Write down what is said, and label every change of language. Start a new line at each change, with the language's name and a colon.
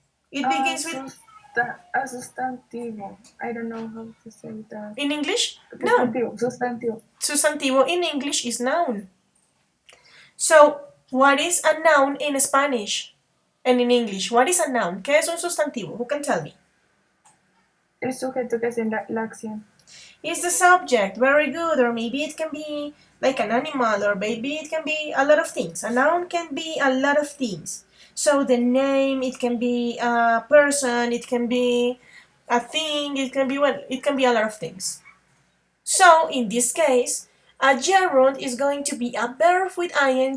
English: It begins with
Spanish: A sustantivo.
English: I don't know how to say that. in English? No.
Spanish: Sustantivo. Sustantivo.
English: Sustantivo in English is noun. So, what is a noun in Spanish and in English? What is a noun?
Spanish: ¿Qué es un sustantivo?
English: Who can tell me?
Spanish: El sujeto que hace la acción.
English: It's the subject. Very good. Or maybe it can be like an animal, or maybe it can be a lot of things. A noun can be a lot of things. So the name, it can be a person, it can be a thing, it can be a lot of things. So in this case, a gerund is going to be a verb with ing.